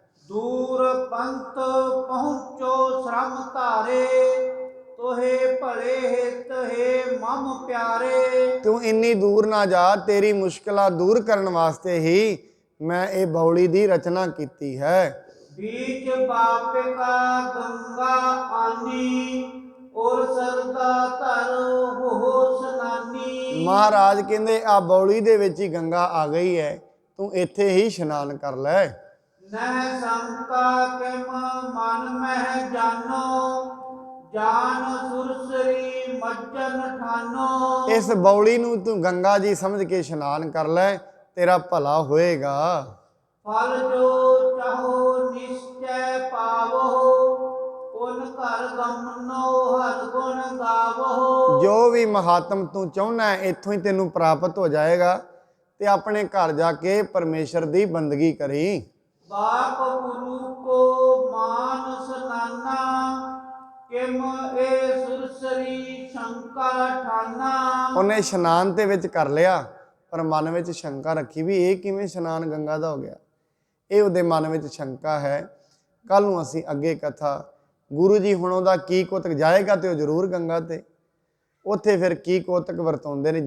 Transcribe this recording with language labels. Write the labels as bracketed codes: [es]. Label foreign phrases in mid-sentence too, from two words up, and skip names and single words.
[bra] दूर पंथ पहुँचो श्रम धारे, तोहे भले हित है मम प्यारे। [pa] ਤੂੰ ਇੰਨੀ ਦੂਰ ਨਾ ਜਾ, ਤੇਰੀ ਮੁਸ਼ਕਲਾਂ ਦੂਰ ਕਰਨ ਵਾਸਤੇ ਹੀ ਮੈਂ ਇਹ ਬੌਲੀ ਦੀ ਰਚਨਾ ਕੀਤੀ ਹੈ। [bra] बीच बापिका गंगा आनी और सरदा तर हो स्नानी। [pa] ਮਹਾਰਾਜ ਕਹਿੰਦੇ ਆ ਬੌਲੀ ਦੇ ਵਿੱਚ ਹੀ ਗੰਗਾ ਆ ਗਈ ਹੈ, ਤੂੰ ਇੱਥੇ ਹੀ ਇਸ਼ਨਾਨ ਕਰ ਲੈ। [bra] नह शंका किम मन मह जानो जान सुरसरी मज्जन ठानो। [pa] ਇਸ ਬੌਲੀ ਨੂੰ ਤੂੰ ਗੰਗਾ ਜੀ ਸਮਝ ਕੇ ਇਸ਼ਨਾਨ ਕਰ ਲੈ, ਤੇਰਾ ਭਲਾ ਹੋਏਗਾ। [bra] फल जो चाहो निश्चय पावो उन कर गमनो हर गुण गावो। [pa] ਜੋ ਵੀ ਮਹਾਤਮ ਤੂੰ ਚਾਹੁੰਦਾ ਹੈ ਇੱਥੋਂ ਹੀ ਤੈਨੂੰ ਪ੍ਰਾਪਤ ਹੋ ਜਾਏਗਾ, ਤੇ ਆਪਣੇ ਘਰ ਜਾ ਕੇ ਪਰਮੇਸ਼ਰ ਦੀ ਬੰਦਗੀ ਕਰੀ। [bra] बाप गुरु को मानस नाना किम ए सुरसरी शंका ठाना। [pa] ਉਹਨੇ ਇਸ਼ਨਾਨ ਤੇ ਵਿੱਚ ਕਰ ਲਿਆ, ਪਰ ਮਨ ਵਿੱਚ ਸ਼ੰਕਾ ਰੱਖੀ ਵੀ ਇਹ ਕਿਵੇਂ ਇਸ਼ਨਾਨ ਗੰਗਾ ਦਾ ਹੋ ਗਿਆ। ਇਹ ਉਹਦੇ ਮਨ ਵਿੱਚ ਸ਼ੰਕਾ ਹੈ। ਕੱਲ ਨੂੰ ਅਸੀਂ ਅੱਗੇ ਕਥਾ ਗੁਰੂ ਜੀ ਹੁਣ ਉਹਦਾ ਕੀ ਕੋਤਕ ਜਾਏਗਾ ਤੇ ਉਹ ਜ਼ਰੂਰ ਗੰਗਾ ਤੇ ਉੱਥੇ ਫਿਰ ਕੀ ਕੋਤਕ ਵਰਤਾਉਂਦੇ ਨੇ।